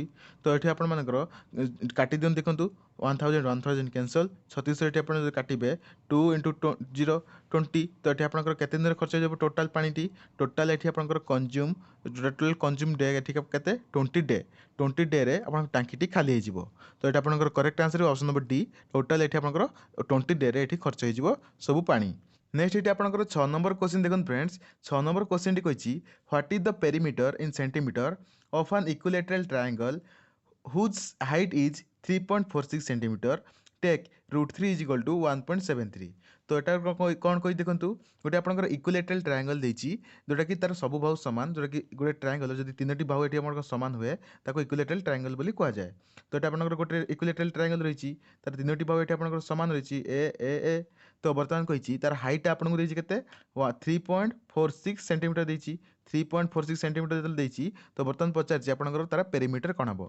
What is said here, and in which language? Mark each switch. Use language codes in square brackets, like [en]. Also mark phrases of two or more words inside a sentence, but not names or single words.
[or] ତ ଏଠି ଆପଣମାନଙ୍କର କାଟି ଦିଅନ୍ତୁ ଦେଖନ୍ତୁ 1000 କ୍ୟାନସଲ୍ 3600 ଏଠି ଆପଣ ଯଦି କାଟିବେ 2 ଇଣ୍ଟୁ 0 20 ତ ଏଠି ଆପଣଙ୍କର କେତେ ଦିନରେ ଖର୍ଚ୍ଚ ହେଇଯିବ ଟୋଟାଲ୍ ପାଣିଟି ଟୋଟାଲ୍ ଏଠି ଆପଣଙ୍କର [en] consume day [or] ଏଠି କେତେ 20 ଡେରେ ଆପଣଙ୍କ ଟାଙ୍କିଟି ଖାଲି ହେଇଯିବ। ତ ଏଠି ଆପଣଙ୍କର [en] correct answer option number D [or] ଟୋଟାଲ୍ ଏଠି ଆପଣଙ୍କର 20 ଡେରେ ଏଠି ଖର୍ଚ୍ଚ ହେଇଯିବ ସବୁ ପାଣି। ନେକ୍ସଟ ଏଠି ଆପଣଙ୍କର 6 [en] number question [or] ଦେଖନ୍ତୁ ଫ୍ରେଣ୍ଡସ୍। [en] 6 number question କହିଛି what is the perimeter in centimeter of an equilateral triangle whose height is 3.46 cm take √3 is equal to 1.73। [bn] তো এটা [or] କ'ଣ କହି ଦେଖନ୍ତୁ ଗୋଟେ ଆପଣଙ୍କର [en] equilateral triangle [or] ଦେଇଛି ଯେଉଁଟାକି ତାର ସବୁ ବାହୁ ସମାନ ଯେଉଁଟାକି ଗୋଟେ ଟ୍ରାୟାଙ୍ଗଲ୍ ଯଦି ତିନୋଟି ବାହୁ ଏଠି ଆପଣଙ୍କର ସମାନ ହୁଏ ତାକୁ [en] equilateral triangle [or] ବୋଲି କୁହାଯାଏ। ତ ଏଟା ଆପଣଙ୍କର ଗୋଟେ [en] equilateral triangle [or] ରହିଛି ତାର ତିନୋଟି ବାହୁ ଏଠି ଆପଣଙ୍କର ସମାନ ରହିଛି ଏ ତ ବର୍ତ୍ତମାନ କହିଛି ତାର ହାଇଟ୍ଟା ଆପଣଙ୍କୁ ଦେଇଛି କେତେ 3.46 ସେଣ୍ଟିମିଟର ଦେଇଛି 3.46 ସେଣ୍ଟିମିଟର ଯେତେବେଳେ ଦେଇଛି ତ ବର୍ତ୍ତମାନ ପଚାରିଛି ଆପଣଙ୍କର ତାର ପେରିମିଟର କ'ଣ ହେବ।